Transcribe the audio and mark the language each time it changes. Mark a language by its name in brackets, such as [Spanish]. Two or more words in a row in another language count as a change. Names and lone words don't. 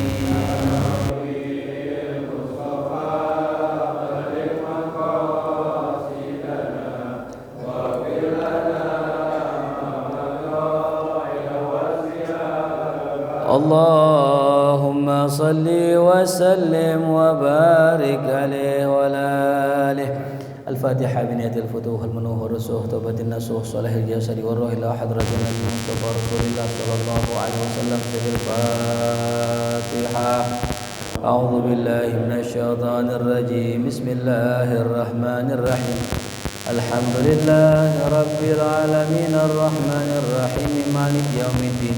[Arabic] اللهم صل وسلم وبارك عليه وعلى آله. الفاتحة بنية الفتوح المنوح رسوخ توبة نصوح صلاح الجسد وروح حضرة المصطفى رسول الله صلى الله عليه وسلم. الفاتحة. أعوذ بالله من الشيطان الرجيم. بسم الله الرحمن الرحيم الحمد لله رب العالمين الرحمن الرحيم مالك يوم الدين.